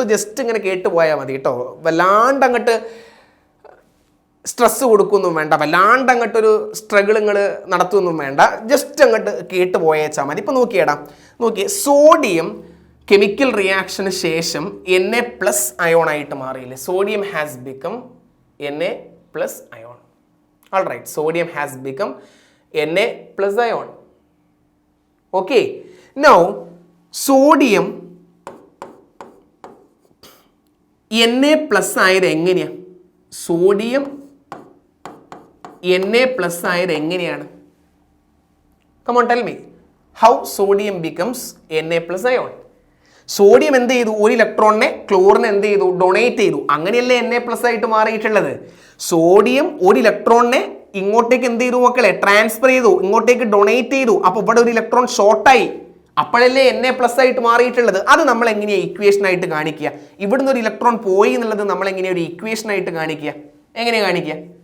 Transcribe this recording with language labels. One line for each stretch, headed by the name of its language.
Malayalam: So just ഇങ്ങനെ കേട്ട് പോയാൽ മതി കേട്ടോ. വല്ലാണ്ട് അങ്ങോട്ട് സ്ട്രെസ് കൊടുക്കൊന്നും വേണ്ട, വല്ലാണ്ട് അങ്ങോട്ടൊരു സ്ട്രഗിൾ നിങ്ങൾ നടത്തുമൊന്നും വേണ്ട. ജസ്റ്റ് അങ്ങോട്ട് കേട്ട് പോയേച്ചാൽ മതി. ഇപ്പോൾ നോക്കിയേ, സോഡിയം കെമിക്കൽ റിയാക്ഷന് ശേഷം Na+ അയോൺ ആയിട്ട് മാറിയില്ലേ?
English: Sodium has become Na+ ion. All right, sodium has become Na+ ion. Okay, now
Malayalam: sodium Na+ ആയത് എങ്ങനെയാ? സോഡിയം Na+ ആയത് എങ്ങനെയാണ്?
English: Come on, tell me how sodium becomes Na+ ion.
Malayalam: Sodium എന്ത് ചെയ്തു? ഒരു ഇലക്ട്രോണിനെ ക്ലോറിന് എന്ത് ചെയ്തു? ഡൊണേറ്റ് ചെയ്തു. അങ്ങനെയല്ലേ Na+ ആയിട്ട് മാറിയിട്ടുള്ളത്. സോഡിയം ഒരു ഇലക്ട്രോണിനെ ഇങ്ങോട്ടേക്ക് എന്ത് ചെയ്തു മക്കളെ? ട്രാൻസ്ഫർ ചെയ്തു, ഇങ്ങോട്ടേക്ക് ഡൊണേറ്റ് ചെയ്തു. അപ്പോൾ ഇവിടെ ഒരു ഇലക്ട്രോൺ ഷോർട്ടായി, അപ്പോഴല്ലേ Na+ ആയിട്ട് മാറിയിട്ടുള്ളത്. അത് നമ്മൾ എങ്ങനെയാണ് ഇക്വേഷൻ ആയിട്ട് കാണിക്കുക? ഇവിടുന്ന് ഒരു ഇലക്ട്രോൺ പോയി എന്നുള്ളത് നമ്മൾ എങ്ങനെയാണ് ഒരു ഇക്വേഷൻ ആയിട്ട് കാണിക്കുക? എങ്ങനെ കാണിക്കുക?